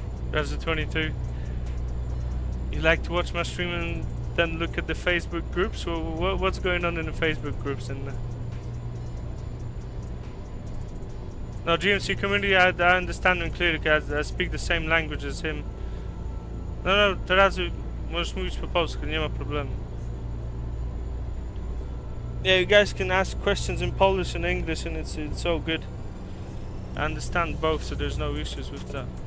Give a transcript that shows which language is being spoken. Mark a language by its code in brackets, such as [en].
[en] That's the 22. You like to watch my stream and then look at the Facebook groups? Or what's going on in the Facebook groups? No, GMC community, I understand him clearly because I speak the same language as him. [pl] No, teraz możesz mówić po polsku, nie ma problemu. [en] Yeah, you guys can ask questions in Polish and English and it's all good. I understand both, so there's no issues with that.